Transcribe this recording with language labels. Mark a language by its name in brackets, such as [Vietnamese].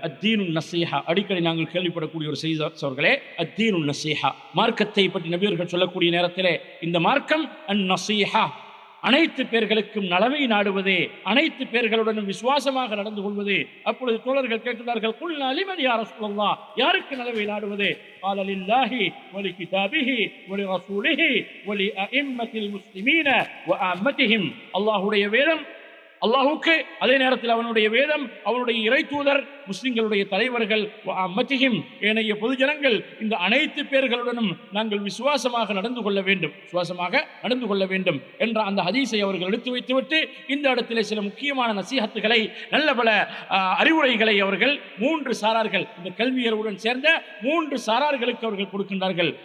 [Arabic] அத்தீனு நஸீஹா, [Tamil] அடிக்கடி நாங்கள் கேள்விப்படக்கூடிய ஒரு செய்தி அவர்களே. அத்தீனு நஸீஹா, மார்க்கத்தை பற்றி நபியர்கள் சொல்லக்கூடிய நேரத்திலே இந்த மார்க்கம் அந்நஸீஹா, அனைத்து பேர்களுக்கும் நலவை நாடுவது, அனைத்து பேர்களுடனும் விசுவாசமாக நடந்து கொள்வது. அப்பொழுது தோழர்கள் கேட்கிறார்கள், [Arabic] குல்னா லிமன் யா ரசூலல்லாஹ், [Tamil] யாருக்கு நலவை நாடுவது? [Arabic] قال لله ولكتابه ولرسوله ولأئمة المسلمين وعامتهم. [Tamil] அல்லாஹ்வுடைய வேதம் அல்லாஹுக்கு, அதே நேரத்தில் அவனுடைய வேதம், அவனுடைய இறை தூதர், முஸ்லிம்களுடைய தலைவர்கள், அம்மத்திஹிம் ஏனைய பொதுஜனங்கள், இந்த அனைத்து பேர்களுடனும் நாங்கள் விசுவாசமாக நடந்து கொள்ள வேண்டும் என்ற அந்த ஹதீஸை அவர்கள் எடுத்து வைத்துவிட்டு இந்த இடத்திலே சில முக்கியமான நசீஹத்துகளை, நல்ல பல அறிவுரைகளை அவர்கள் 3 சாரார்கள், இந்த கல்வியருடன் சேர்ந்த 3 சாரார்களுக்கு அவர்கள் கொடுக்கின்றார்கள்.